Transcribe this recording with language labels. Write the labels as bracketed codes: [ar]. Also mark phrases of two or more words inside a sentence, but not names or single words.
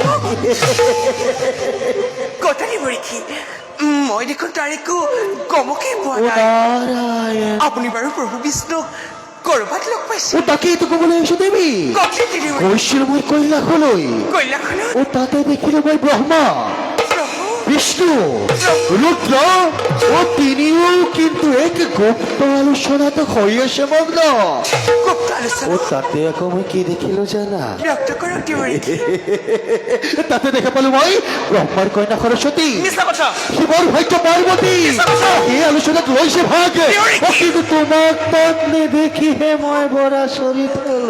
[as] কথা দেউৰীকি মই দেখোন তাৰ একো গমকেই পোৱা নাই। নাৰায়ণ আপুনি বাৰু প্ৰভু বিষ্ণুক ক'ৰবাত লগ পাইছে? ও তাকেইতো ক'বলৈ আহিছো দেৱী কওকচোন দেউৰী। গৈছিলো মই কৈলাশলৈ কৈলাসনত ও তাতে দেখিলো মই ব্ৰহ্মা প্ৰভু বিষ্ণু রুদ্র ও তিনিও কিন্তু এক গুপ্ত আলোচনাতে হৈ আছে মগ্ন গুপ্ত ও আলোচনা তাতে আকৌ মই কি দেখিলো জানা ব্যক্ত কৰক দেউৰীকি। তাতে দেখা পালো মই ব্ৰহ্মাৰ কন্যা সৰস্বতী মিছা কথা। শিৱৰ ভাগ্য পাৰ্বতী এই আলোচনাত লৈছে ভাগ ও কিন্তু তোমাক তাত নেদেখিহে মই বৰ আচৰিত হলো